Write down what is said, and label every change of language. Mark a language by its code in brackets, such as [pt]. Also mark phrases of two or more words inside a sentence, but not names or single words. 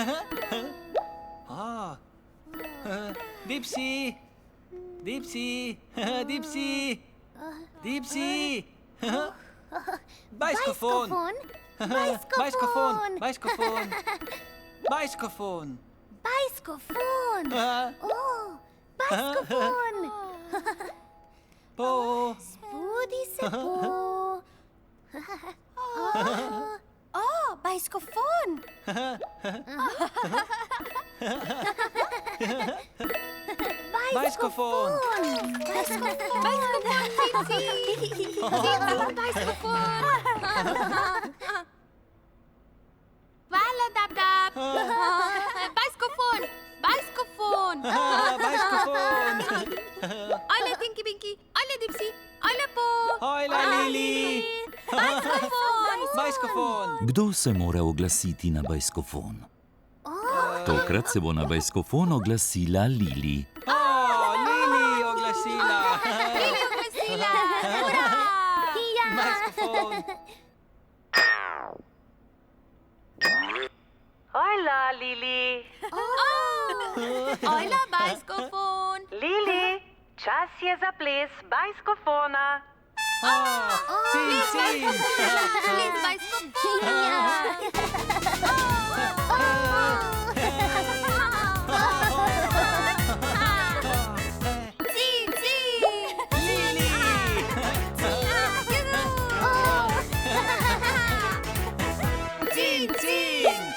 [sl] Dipsy! Dipsy! Dipsy! Dipsy! Bajskofon! Bajskofon! Bajskofon! Bajskofon! Bajskofon! O, bajskofon! Po! Budi se po! O, bajskofon! Bajskofon! Hvala, Dab-Dab! Bajskofon! Bajskofon! Bajskofon! Ajla, Tinky-Binky! Ajla, Dipsy! Ajla, Po! Hojla, Lili! Bajskofon! Bajskofon! Kdo se mora oglasiti na bajskofon? Tokrat se bo na bajskofon oglasila Lili. Lili oglasila! Lili oglasila! Hurra! Bajskofon! Hojla, Lili. Ajla, bajskofon! Lili, čas je za ples bajskofona. Cin, cin! Ples bajskofona! Cin, cin! Lili! Cin, cin!